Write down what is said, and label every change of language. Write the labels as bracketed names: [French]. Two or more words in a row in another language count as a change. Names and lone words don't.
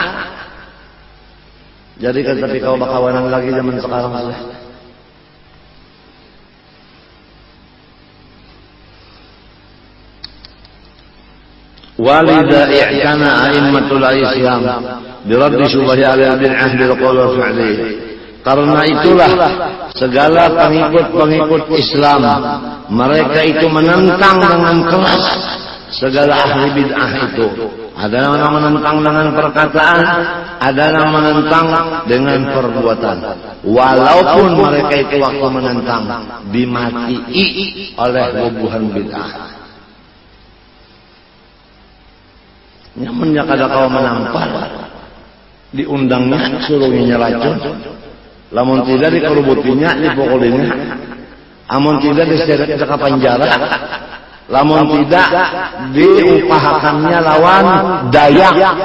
[Banjar] Jadi kan tapi kau bakawanan lagi zaman sekarang sudah. [Arabic] ولهذا اعتنى أئمة الإسلام برد شبه البدعة بالقول وفعل. [Banjar] Karena itulah segala pengikut-pengikut Islam mereka itu menentang dengan keras segala ahli bid'ah itu. Ada yang menentang dengan perkataan, ada yang menentang dengan perbuatan. Walaupun mereka itu waktu menentang dimatii oleh bubuhan bid'ah. Nyamannya kada kau menampar, diundangnya suruhnya racun. Lamun tidak dikerubutinya, dipukulinya. Amun tidak diseret ke penjara. Lamun tidak diupahakannya lawan Dayak.